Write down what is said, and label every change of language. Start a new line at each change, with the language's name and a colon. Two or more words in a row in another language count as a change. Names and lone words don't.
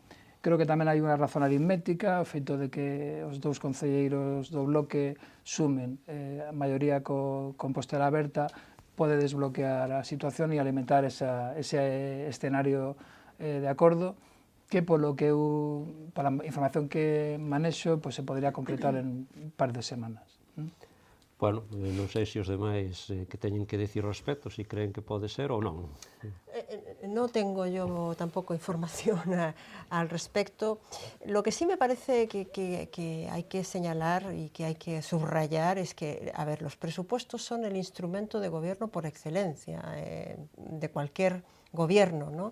Galician: Creo que tamén hai unha razón aritmética, o feito de que os dous concelleiros do bloque sumen a maioría co Compostela Aberta pode desbloquear a situación e alimentar ese escenario de acordo que polo que pola información que manexo se podría concretar en un par de semanas. Bueno, non sei se os demais que teñen que decir ao respecto, se creen que pode ser ou non.
Spanish: No tengo yo tampoco información al respecto. Lo que sí me parece que hay que señalar y que hay que subrayar es que, a ver, los presupuestos son el instrumento de gobierno por excelencia de cualquier gobierno, ¿no?